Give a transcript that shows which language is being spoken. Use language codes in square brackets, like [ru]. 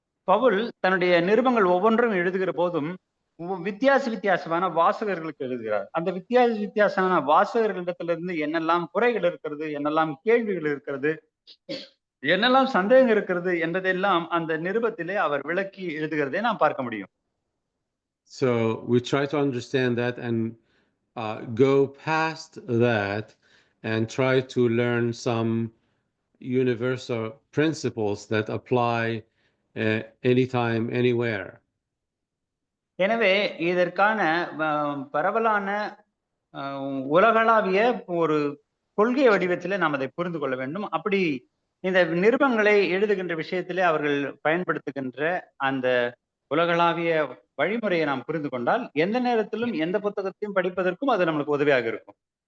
[ta] பவுல் தன்னுடைய நிருபங்கள் ஒவ்வொன்றும் எழுதுகிற போதும் வித்தியாசமான வாசகர்களுக்கு எழுதுகிறார். அந்த வித்தியாசமான வாசகர்களிடத்திலிருந்து என்னெல்லாம் குறைகள் இருக்கிறது, என்னெல்லாம் கேள்விகள் இருக்கிறது, என்னெல்லாம் சந்தேகம் இருக்கிறது என்பதெல்லாம் அந்த நிருபத்திலே அவர் விளக்கி எழுதுகிறதை நாம் பார்க்க முடியும். [en] So we try to understand that and go past that and try to learn some universal principles that apply anytime, anywhere. [ta] எனவே இதற்கான பரவலான உலகளாவிய ஒரு கொள்கை வடிவத்திலே நாம் அதை புரிந்து கொள்ள வேண்டும். அப்படி இந்த நிருபங்களை எழுதுகின்ற விஷயத்திலே அவர்கள் பயன்படுத்துகின்ற அந்த உலகளாவிய வழிமுறையை நாம் புரிந்து கொண்டால் எந்த நேரத்திலும் எந்த புத்தகத்தையும் படிப்பதற்கும் அது நமக்கு உதவியாக இருக்கும்.